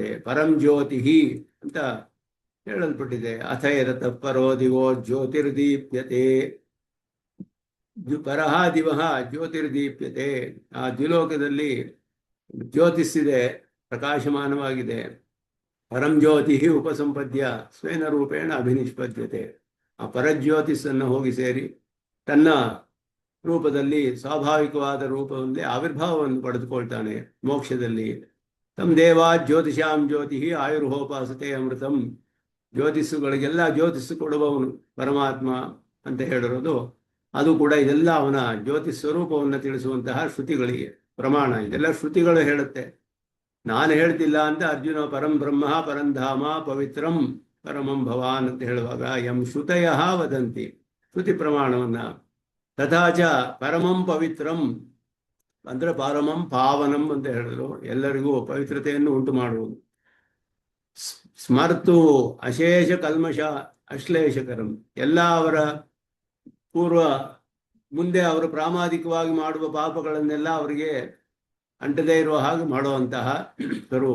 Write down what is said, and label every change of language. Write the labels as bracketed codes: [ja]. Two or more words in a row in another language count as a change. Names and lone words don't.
[sa] ಪರಂ ಜ್ಯೋತಿ [kn] ಅಂತ ಹೇಳಲ್ಪಟ್ಟಿದೆ. [sa] ಅಥ ಯದತ ಪರೋ ದಿವೋ ಜ್ಯೋತಿರ್ದೀಪ್ಯತೆ, ಪರಹ ದಿವಹ ಜ್ಯೋತಿರ್ದೀಪ್ಯತೆ. [kn] ಆ ದ್ವಿಲೋಕದಲ್ಲಿ ಜ್ಯೋತಿಸ್ಸಿದೆ, ಪ್ರಕಾಶಮಾನವಾಗಿದೆ. [sa] ಪರಂ ಜ್ಯೋತಿ ಉಪಸಂಪದ್ಯ ಸ್ವೇನ ರೂಪೇಣ ಅಭಿನಿಷ್ಪದ್ಯತೆ. [kn] ಆ ಪರಜ್ಯೋತಿಸ್ಸನ್ನು ಹೋಗಿ ಸೇರಿ ತನ್ನ ರೂಪದಲ್ಲಿ ಸ್ವಾಭಾವಿಕವಾದ ರೂಪದಲ್ಲಿ ಆವಿರ್ಭಾವವನ್ನು ಪಡೆದುಕೊಳ್ತಾನೆ ಮೋಕ್ಷದಲ್ಲಿ. [sa] ತಮ್ ದೇವಾ ಜ್ಯೋತಿಷಾಂ ಜ್ಯೋತಿ ಆಯುರ್ಹೋಪಾಸತೆ ಅಮೃತಂ. [kn] ಜ್ಯೋತಿಸ್ಸುಗಳಿಗೆಲ್ಲ ಜ್ಯೋತಿಸ್ಸು ಕೊಡುವವನು ಪರಮಾತ್ಮ ಅಂತ ಹೇಳಿರೋದು ಅದು ಕೂಡ ಇದೆಲ್ಲ ಅವನ ಜ್ಯೋತಿಷ್ ಸ್ವರೂಪವನ್ನು ತಿಳಿಸುವಂತಹ ಶ್ರುತಿಗಳಿಗೆ ಪ್ರಮಾಣ. ಇದೆಲ್ಲ ಶ್ರುತಿಗಳು ಹೇಳುತ್ತೆ, ನಾನು ಹೇಳ್ತಿಲ್ಲ ಅಂತ ಅರ್ಜುನ. [sa] ಪರಂ ಬ್ರಹ್ಮ ಪರಂಧಾಮ ಪವಿತ್ರಂ ಪರಮಂ ಭವಾನ್ [kn] ಅಂತ ಹೇಳುವಾಗ [sa] ಎಂ ಶ್ರುತಯ ವದಂತಿ, [kn] ಶ್ರುತಿ ಪ್ರಮಾಣವನ್ನ. [sa] ತಥಾಚ ಪರಮಂ ಪವಿತ್ರಂ [kn] ಅಂದ್ರೆ [sa] ಪರಮಂ ಪಾವನಂ [kn] ಅಂತ ಹೇಳಿದ್ರು, ಎಲ್ಲರಿಗೂ ಪವಿತ್ರತೆಯನ್ನು ಉಂಟು ಮಾಡುವುದು. [sa] ಸ್ಮರ್ತು ಅಶೇಷ ಕಲ್ಮಶ ಅಶ್ಲೇಷಕರಂ, [kn] ಎಲ್ಲ ಅವರ ಪೂರ್ವ ಮುಂದೆ ಅವರು ಪ್ರಾಮಾದಿಕವಾಗಿ ಮಾಡುವ ಪಾಪಗಳನ್ನೆಲ್ಲ ಅವರಿಗೆ ಅಂಟದೇ ಇರುವ ಹಾಗೆ ಮಾಡುವಂತಹ ಸ್ವರೂಪ.